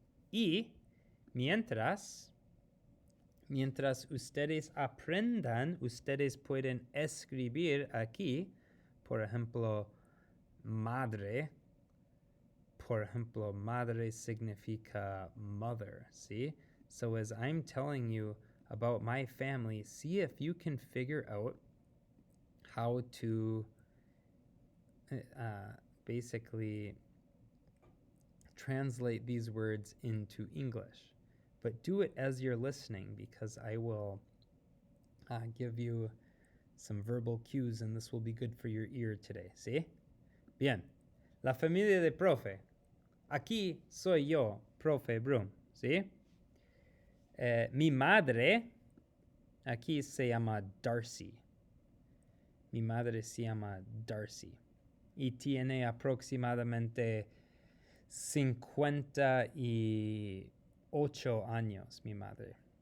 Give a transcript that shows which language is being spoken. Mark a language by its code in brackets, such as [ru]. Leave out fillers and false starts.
[es] Y mientras ustedes aprendan, ustedes pueden escribir aquí, por ejemplo, madre. Por ejemplo, madre significa mother, ¿sí? [en] So as I'm telling you about my family, see if you can figure out how to basically translate these words into English. But do it as you're listening, because I will give you some verbal cues, and this will be good for your ear today, ¿sí? [es] Bien. La familia de profe. Aquí soy yo, profe Brum, ¿sí? Mi madre, aquí se llama Darcy. Mi madre se llama Darcy. Y tiene aproximadamente 58 años, mi madre.